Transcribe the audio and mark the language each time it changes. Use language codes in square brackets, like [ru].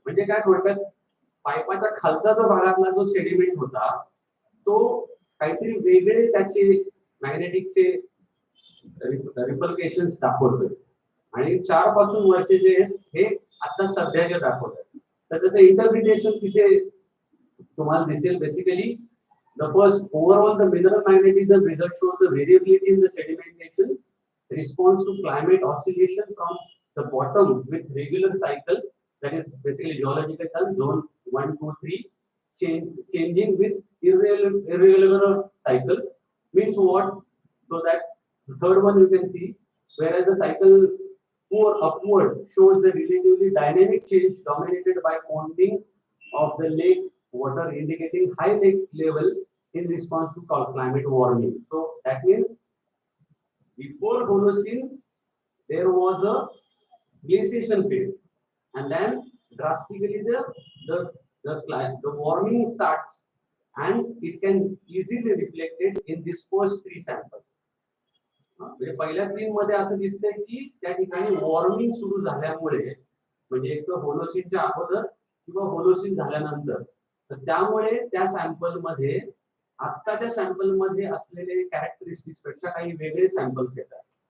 [mr] म्हणजे काय थोडक्यात पाईपाच्या खालचा जो भागातला जो सेडिमेंट होता तो काहीतरी वेगळे त्याचे मॅग्नेटिकचे रिपल्केशन्स दाखवतोय. आणि 4 पासून वरचे जे आहेत हे आता सध्याचे दाखवतात. तर त्याचं इंटरप्रिटेशन तिथे तुम्हाला दिसेल. [en] Basically the first overall the mineral magnetism result shows the variability in the sedimentation response to climate oscillation from the bottom with regular cycle, that is basically geological term zone 1 2 3 changing with irregular cycle means what? So that the third one you can see, whereas the cycle pour upward shows the relatively dynamic change dominated by ponding of the lake water, indicating high lake level in response to climate warming. So that means before Holocene there was a glaciation phase, and then drastically the warming starts, and it can easily reflected in these first 3 samples. [mr] म्हणजे पहिल्या 3 मध्ये असं दिसतंय की त्या ठिकाणी warming सुरू झाल्यामुळे, म्हणजे एक तर होलोसिनच्या अगोदर किंवा होलोसिन झाल्यानंतर, तर त्यामुळे त्या सॅम्पल मध्ये आत्ताच्या सॅम्पल मध्ये असलेले कॅरेक्टरिस्टिक्स पेक्षा काही वेगळे सॅम्पल्स येतात.